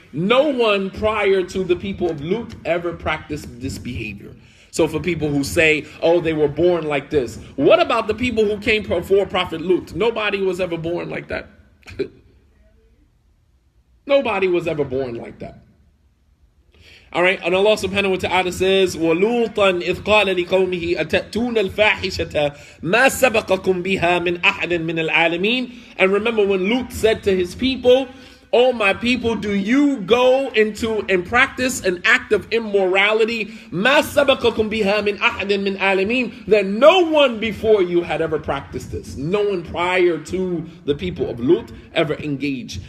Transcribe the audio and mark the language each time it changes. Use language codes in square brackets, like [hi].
[en] No one prior to the people of Lut ever practiced this behavior. So for people who say, oh, they were born like this. What about the people who came before Prophet Lut? Nobody was ever born like that. Nobody was ever born like that. All right, and Allah subhanahu wa ta'ala says, [ar] وَلُوطًا إِذْ قَالَ لِقَوْمِهِ أَتَأْتُونَ الْفَاحِشَةَ مَا سَبَقَكُمْ بِهَا مِنْ أَحَدٍ مِنَ الْعَالَمِينَ. [en] And remember when Lut said to his people, oh my people, do you go into and practice an act of immorality [ar] مَا سَبَقَكُمْ بِهَا مِنْ أَحَدٍ مِنْ الْعَالَمِينَ, [en] that no one before you had ever practiced this. No one prior to the people of Lut ever engaged.